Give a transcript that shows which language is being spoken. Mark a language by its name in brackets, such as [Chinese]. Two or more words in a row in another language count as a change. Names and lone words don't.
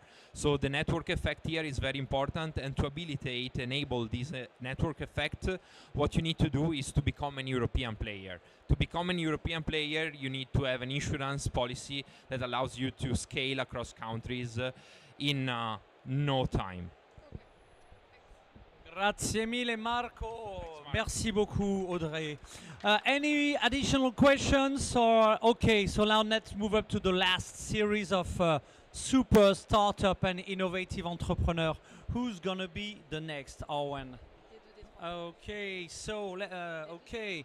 [English] So the network effect here is very important, and to enable this network effect, what you need to do is to become an European player. To become an European player, you need to have an insurance policy that allows you to scale across countries in no time. [Italian] Grazie mille, Marco. [French] Merci beaucoup, Audrey. [English] Any additional questions? Or okay, so now let's move up to the last series of super startup and innovative entrepreneur. Who's gonna be the next, Owen? Okay, so okay.